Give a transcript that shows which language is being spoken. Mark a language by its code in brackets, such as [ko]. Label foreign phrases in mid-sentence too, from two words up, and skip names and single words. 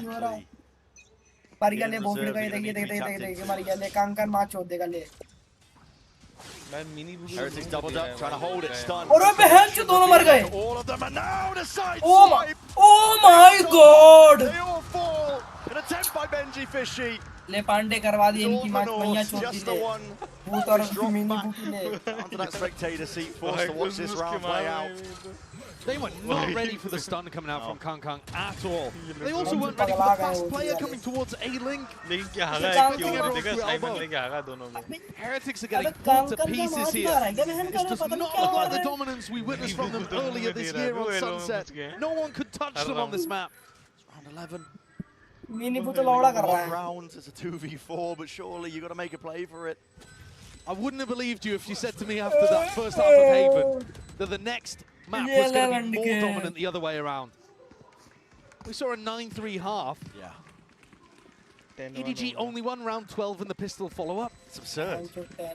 [en] Heretics doubled up, trying to hold it, stunned. All of them are now the side swipe. Oh my god! They all fall. An attempt by Benji Fishy. [hi] ले पांडे करवा दी इनकी मैया छोड़ दी ले भूत और मिनी भूत ले [en] onto that spectator seat, forced to watch this round play out. They were not ready for the stun coming out from Kang at all. They also weren't ready for the fast player coming towards A-Link. Heretics are getting pulled to pieces here. This does not look like the dominance we witnessed from them earlier this year on Sunset. No one could touch them on this map. Round 11. [hi] मिनी भूत लौड़ा कर रहा है. [en] Rounds, it's a 2v4, but surely you got to make a play for it. I wouldn't have believed you if you said to me after that first half of Haven that the next map was going to be more dominant the other way around. We saw a 9-3 half. Yeah. EDG only won round 12 in the pistol follow-up.